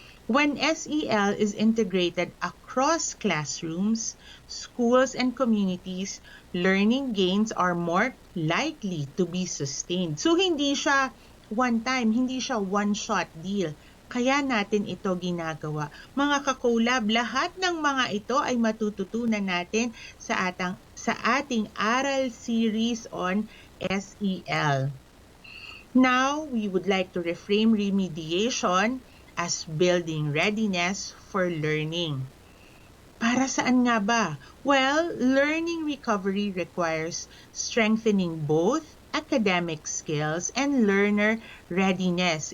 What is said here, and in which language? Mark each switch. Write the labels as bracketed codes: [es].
[en] When SEL is integrated across classrooms, schools, and communities, learning gains are more likely to be sustained. [tl] So hindi siya one time, hindi siya one-shot deal. Kaya natin ito ginagawa. Mga kakolab, lahat ng mga ito ay matututunan natin sa ating aral series on SEL. [en] Now, we would like to reframe remediation as building readiness for learning. [tl] Para saan nga ba? [en] Well, learning recovery requires strengthening both academic skills and learner readiness.